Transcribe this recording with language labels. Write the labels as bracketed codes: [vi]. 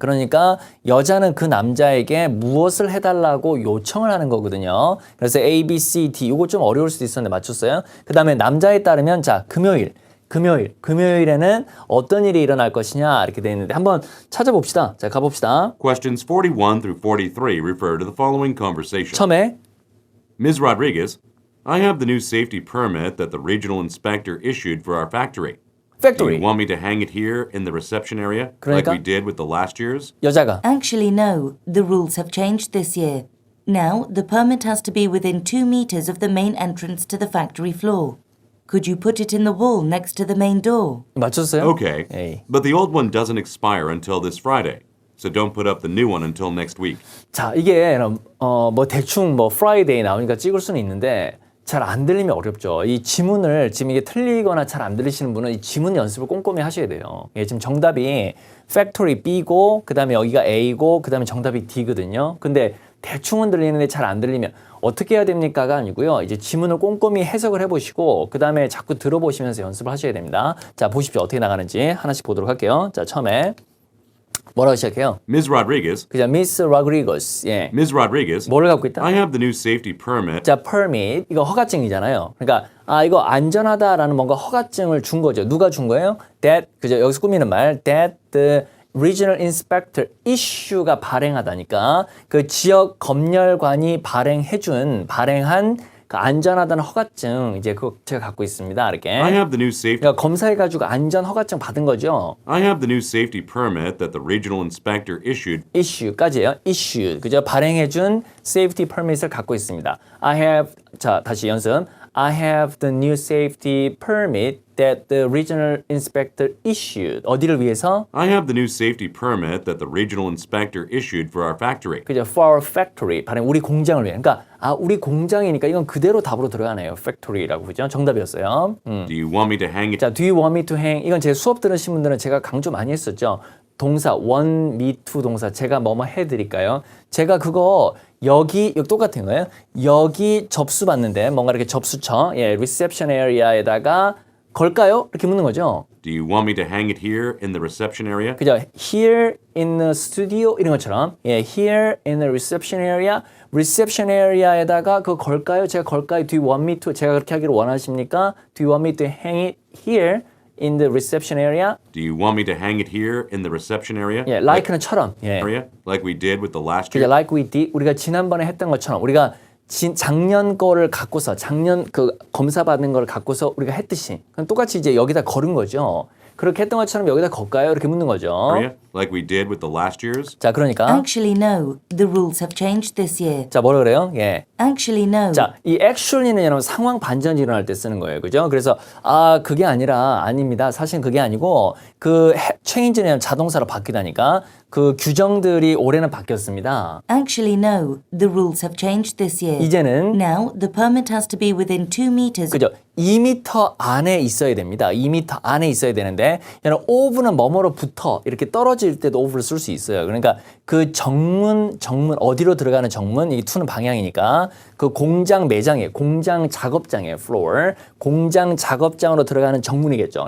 [ko] 그러니까 여자는 그 남자에게 무엇을 해달라고 요청을 하는 거거든요. 그래서 A, B, C, D. 이거 좀 어려울 수도 있었는데 맞췄어요. 그 다음에 남자에 따르면 자, 금요일에는 어떤 일이 일어날 것이냐 이렇게 돼 있는데 한번 찾아봅시다. 자, 가봅시다. [en] Questions 41 through 43 refer to the following conversation. [ko] 처음에 [en] Ms. Rodriguez, I have the new safety permit that the regional inspector issued for our factory. Do factory. you want me to hang it here in the reception area [ko] 그러니까? [en] like we did with the last year's? [ko] 여자가 [en] Actually, no. The rules have changed this year. Now, the permit has to be within 2 meters of the main entrance to the factory floor. Could you put it in the wall next to the main door? [ko] 맞췄어요? [en] Okay, [ko] 에이. [en] but the old one doesn't expire until this Friday, so don't put up the new one until next week. [ko] 자, 이게 뭐 대충 뭐 프라이데이 나오니까 찍을 수는 있는데 잘 안 들리면 어렵죠. 이 지문을 지금 이게 틀리거나 잘 안 들리시는 분은 이 지문 연습을 꼼꼼히 하셔야 돼요. 예, 지금 정답이 factory B고 그다음에 여기가 A고 그다음에 정답이 D거든요. 근데 대충은 들리는데 잘 안 들리면 어떻게 해야 됩니까가 아니고요. 이제 지문을 꼼꼼히 해석을 해보시고 그다음에 자꾸 들어보시면서 연습을 하셔야 됩니다. 자, 보십시오. 어떻게 나가는지 하나씩 보도록 할게요. 자, 처음에 뭐라고 시작해요? [en] Ms. Rodriguez, [ko] 그죠? Miss Rodriguez. 예. [en] Ms. Rodriguez, [ko] 뭐를 갖고 있다? [en] I have the new safety permit. [ko] 자, permit. 이거 허가증이잖아요. 그러니까 이거 안전하다라는 뭔가 허가증을 준 거죠. 누가 준 거예요? That 그죠? 여기서 꾸미는 말. [en] That the regional inspector issue [ko] 가 발행하다니까 그 지역 검열관이 발행한 그 안전하다는 허가증 이제 그거 제가 갖고 있습니다. 이렇게. [en] I have the new safety. [ko] 그러니까 검사해가지고 안전 허가증 받은 거죠. [en] I have the new safety permit that the regional inspector issued. [ko] issue까지예요. issue. 그죠? 발행해준 safety permit을 갖고 있습니다. [en] I have [ko] 자, 다시 연습. [en] I have the new safety permit that the regional inspector issued. [ko] 어디를 위해서? [en] I have the new safety permit that the regional inspector issued for our factory. [ko] 그죠? [en] For our factory. [ko] 발행 우리 공장을 위해. 그러니까 우리 공장이니까 이건 그대로 답으로 들어가네요. factory라고 그죠? 정답이었어요. [en] Do you want me to hang it? 자, do you want me to hang? [ko] 이건 제 수업 들으신 분들은 제가 강조 많이 했었죠. 동사 [en] want me to [ko] 동사 제가 뭐뭐 해드릴까요? 제가 그거 여기 똑같은 거예요. 여기 접수 받는데 뭔가 이렇게 접수처, reception area에다가 걸까요? 이렇게 묻는 거죠. [en] Do you want me to hang it here in the reception area? [ko] 그죠? [en] Here in the studio [ko] 이런 것처럼 [en] here in the reception area, [ko] reception area에다가 그거 걸까요? 제가 걸까요? [en] Do you want me to? [ko] 제가 그렇게 하기를 원하십니까? [en] Do you want me to hang it here in the reception area? Do you want me to hang it here in the reception area? [ko] like는 처럼. [en] Area? Like we did with the last [ko] 그죠? [en] year? Like we did. [ko] 우리가 지난번에 했던 것처럼 우리가 작년 거를 갖고서 작년 그 검사 받는 걸 갖고서 우리가 했듯이 그럼 똑같이 이제 여기다 걸은 거죠. 그렇게 했던 것처럼 여기다 걸까요? 이렇게 묻는 거죠. [en] Area? Like we did with the last year's? [ko] 자, 그러니까 [en] Actually, no. The rules have changed this year. [ko] 자, 뭐라 그래요? 예. [en] Actually, no. [ko] 자, 이 actually는 여러분 상황 반전이 일어날 때 쓰는 거예요. 그죠? 그래서 그게 아니라 아닙니다. 사실 그게 아니고 그 change는 자동사로 바뀌다니까 그 규정들이 올해는 바뀌었습니다. Actually, no. The rules have changed this year. 이제는 [en] Now, the permit has to be within 2 meters. [ko] 그죠? 2m 안에 있어야 됩니다. 2m 안에 있어야 되는데 여러분 of는 뭐뭐로부터 이렇게 떨어질 때도 of를 쓸 수 있어요. 그러니까 그 정문 어디로 들어가는 정문 이 to는 방향이니까 그 공장 매장에 공장 작업장에 floor 공장 작업장으로 들어가는 정문이겠죠.